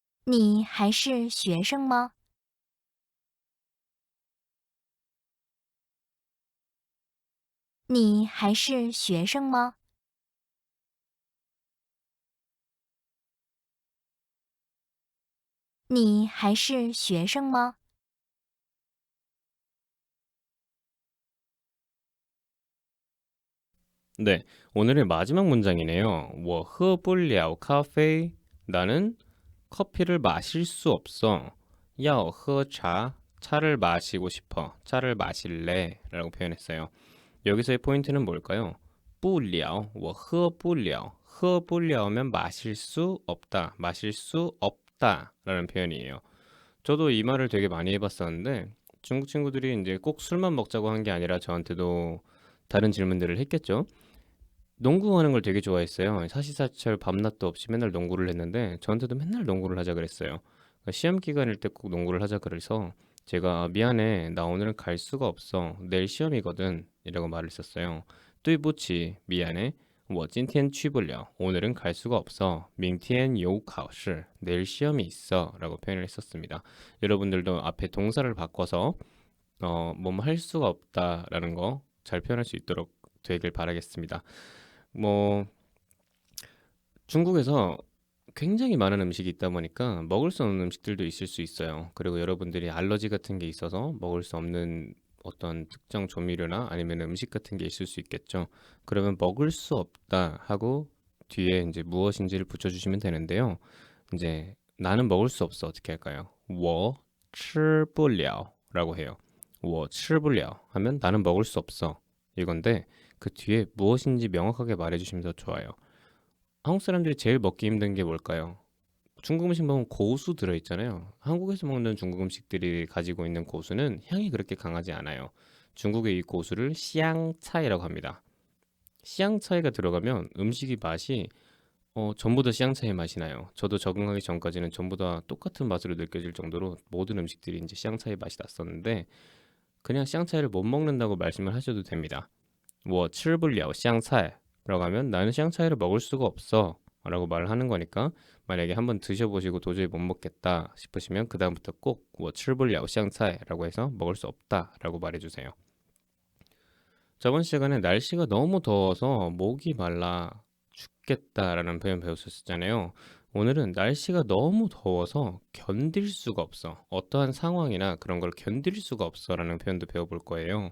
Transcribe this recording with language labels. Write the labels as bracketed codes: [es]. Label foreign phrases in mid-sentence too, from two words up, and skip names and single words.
[zh] 你还是学生吗？你还是学生吗？你还是学生吗？ [ko] 네, 오늘의 마지막 문장이네요. [zh] 我喝不了咖啡. [ko] 나는 커피를 마실 수 없어. [zh] 要喝茶. [ko] 차를 마시고 싶어. 차를 마실래. 라고 표현했어요. 여기서의 포인트는 뭘까요? [zh] 不了,我喝不了,喝不了 [ko] 면 마실 수 없다, 마실 수 없다 라는 표현이에요. 저도 이 말을 되게 많이 해봤었는데 중국 친구들이 이제 꼭 술만 먹자고 한 게 아니라 저한테도 다른 질문들을 했겠죠. 농구하는 걸 되게 좋아했어요. 사시사철 밤낮도 없이 맨날 농구를 했는데 저한테도 맨날 농구를 하자 그랬어요. 그러니까 시험 기간일 때 꼭 농구를 하자 그래서 제가 미안해, 나 오늘은 갈 수가 없어. 내일 시험이거든. 이라고 말을 했었어요. [zh] 对不起, 미안해. 我今天去不了. [ko] 오늘은 갈 수가 없어. [zh] 明天有考试. [ko] 내일 시험이 있어. 라고 표현을 했었습니다. 여러분들도 앞에 동사를 바꿔서 뭐뭐 할 수가 없다라는 거 잘 표현할 수 있도록 되길 바라겠습니다. 뭐 중국에서 굉장히 많은 음식이 있다 보니까 먹을 수 없는 음식들도 있을 수 있어요. 그리고 여러분들이 알러지 같은 게 있어서 먹을 수 없는 어떤 특정 조미료나 아니면 음식 같은 게 있을 수 있겠죠. 그러면 먹을 수 없다 하고 뒤에 이제 무엇인지를 붙여주시면 되는데요. 이제 나는 먹을 수 없어. 어떻게 할까요? [zh] 我吃不了 [ko] 라고 해요. [zh] 我吃不了 [ko] 하면 나는 먹을 수 없어. 이건데 그 뒤에 무엇인지 명확하게 말해주시면 더 좋아요. 한국 사람들이 제일 먹기 힘든 게 뭘까요? 중국 음식 먹으면 고수 들어있잖아요. 한국에서 먹는 중국 음식들이 가지고 있는 고수는 향이 그렇게 강하지 않아요. 중국의 이 고수를 시향차이라고 합니다. 시향차이가 들어가면 음식이 맛이 전부 다 시향차이 맛이 나요. 저도 적응하기 전까지는 전부 다 똑같은 맛으로 느껴질 정도로 모든 음식들이 이제 시향차이 맛이 났었는데 그냥 시향차이를 못 먹는다고 말씀을 하셔도 됩니다. [zh] 我吃不了香菜 [ko] 라고 하면 나는 샹차이를 먹을 수가 없어 라고 말을 하는 거니까 만약에 한번 드셔보시고 도저히 못 먹겠다 싶으시면 그 다음부터 꼭 [zh] 我吃不了香菜 [ko] 라고 해서 먹을 수 없다 라고 말해주세요. 저번 시간에 날씨가 너무 더워서 목이 말라 죽겠다라는 표현 배웠었잖아요. 오늘은 날씨가 너무 더워서 견딜 수가 없어. 어떠한 상황이나 그런 걸 견딜 수가 없어 라는 표현도 배워볼 거예요.